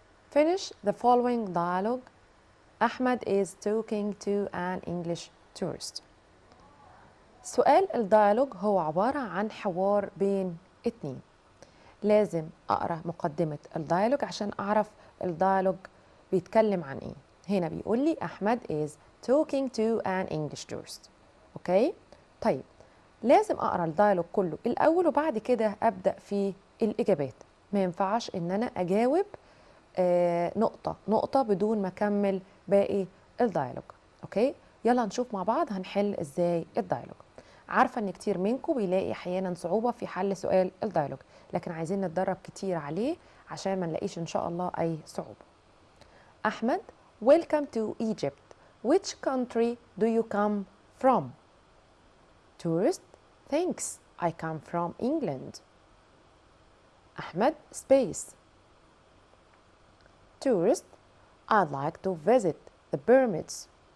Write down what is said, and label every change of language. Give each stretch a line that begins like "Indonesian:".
English: Finish the following dialogue. Ahmed is talking to an English tourist.
Arabic: سؤال الديالوج هو عبارة عن حوار بين اتنين. لازم أقرأ مقدمة الديالوج عشان أعرف الديالوج بيتكلم عن إيه. هنا بيقول لي أحمد
English: is talking to an English tourist.
Arabic: أوكي؟ طيب لازم أقرأ الديالوج كله الأول وبعد كده أبدأ في الإجابات. ما ينفعش إن أنا أجاوب نقطة نقطة بدون ما أكمل باقي الديالوج. أوكي؟ يلا نشوف مع بعض هنحل إزاي الديالوج. عارفة إن كتير منكم بيلاقي أحيانا صعوبة في حل سؤال الديالوج، لكن عايزين نتدرب كتير عليه عشان ما نلاقيش إن شاء الله أي صعوبة.
English: أحمد, welcome to Egypt. Which country do you come from? Tourist, thanks. I come from England. Ahmed, space. Tourist, I'd like to visit the pyramids.